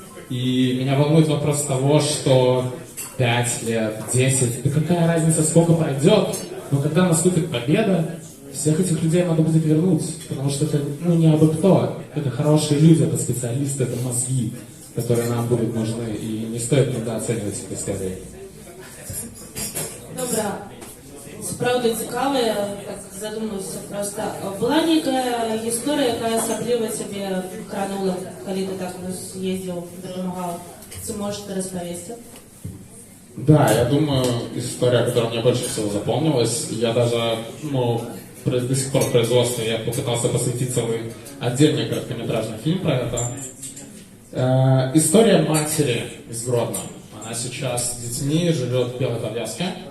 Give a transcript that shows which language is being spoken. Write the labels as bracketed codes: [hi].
[ru] И меня волнует вопрос того, что 5 лет, 10, да какая разница, сколько пройдет, но когда наступит победа, всех этих людей надо будет вернуть, потому что это не абы кто, это хорошие люди, это специалисты, это мозги, которые нам будут нужны, и не стоит недооценивать их истории. [uk] Добре. Справді цікаво, я так задумався просто. Була [ru] некая [uk] історія, яка особливо тебе кранула, коли ти так їздив, допомагав? Це можете розповісти? [ru] Да, я думаю, история, которая мне больше всего запомнилась, я даже, до сих пор в производстве, я попытался посвятить целый отдельный короткометражный фильм про это. История матери из Гродно. Она сейчас с детьми живет в Белой Подляске.